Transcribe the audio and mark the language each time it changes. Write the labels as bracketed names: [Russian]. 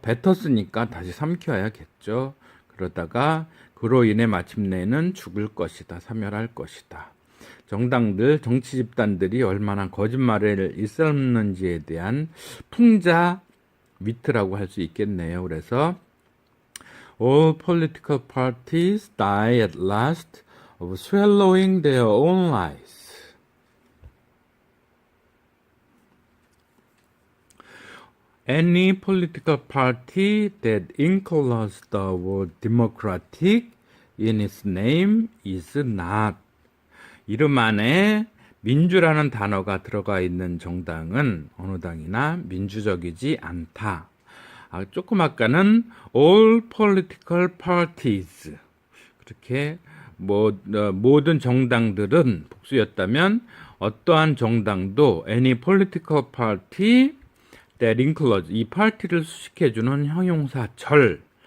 [Korean] 뱉었으니까 다시 삼켜야겠죠. 그러다가 그로 인해 마침내는 죽을 것이다, 사멸할 것이다. 정당들, 정치 집단들이 얼마나 거짓말을 일삼는지에 대한 풍자 위트라고 할 수 있겠네요. 그래서 [English] all political parties die at last of swallowing their own lies. Any political party that includes the word democratic in its name is not. [Korean] 이름 안에 민주라는 단어가 들어가 있는 정당은 어느 당이나 민주적이지 않다. 조금 아까는 [English] all political parties, [Korean] 그렇게 모든 정당들은 복수였다면, 어떠한 정당도 [English] any political party that includes, [Korean] 이 파티를 수식해주는 형용사 절.